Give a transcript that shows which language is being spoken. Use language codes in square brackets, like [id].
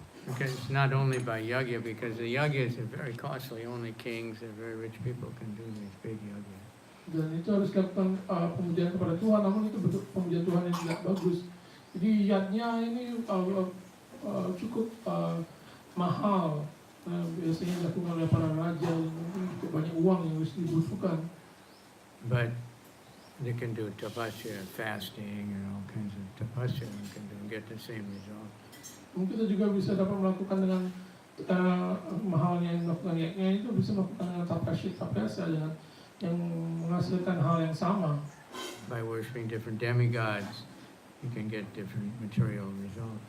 [en] Because it's not only by yagya, because the yagyas are very costly. Only kings and very rich people can do these big yagyas. [id] Dan itu harus dilakukan pemujaan kepada Tuhan, namun itu bentuk pemujaan Tuhan yang tidak bagus. Jadi yatnya ini cukup mahal. Biasanya dilakukan oleh para raja yang mungkin cukup banyak uang yang harus dibutuhkan. [en] But they can do tapasya, fasting, and all kinds of tapasya, and can do, get the same result. [id] Mungkin kita juga bisa dapat melakukan dengan mahalnya yang melakukan yatnya itu bisa melakukan dengan tapasya dengan yang menghasilkan hal yang sama. [en] By worshiping different demigods, you can get different material results.